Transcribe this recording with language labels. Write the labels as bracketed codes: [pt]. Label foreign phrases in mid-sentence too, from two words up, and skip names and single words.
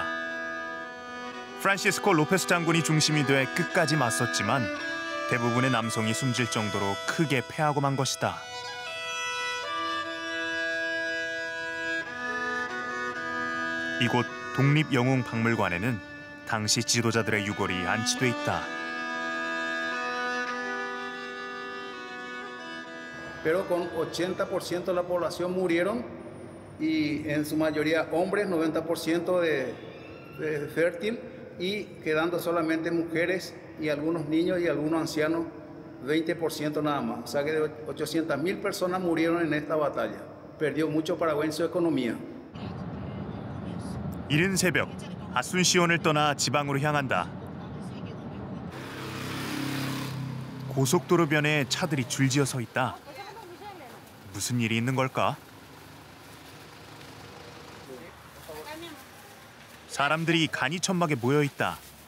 [ko] 프란시스코 로페스 장군이 중심이 돼 끝까지 맞섰지만 대부분의 남성이 숨질 정도로 크게 패하고 만 것이다. 이곳 독립영웅박물관에는 당시 지도자들의 유골이 안치돼 있다. [es] Pero con 80% de la población murieron y en su mayoría hombres, 90% de fértil y quedando solamente mujeres y algunos niños y algunos ancianos, 20% nada más. O sea que de 800.000 personas murieron en esta batalla. Perdió mucho Paraguay en su economía. [ko] 이른 새벽, 아순시온을 떠나 지방으로 향한다. 고속도로변에 차들이 줄지어 서 있다. 무슨 일이 있는 걸까? 사람들이 간이천막에 모여 있다.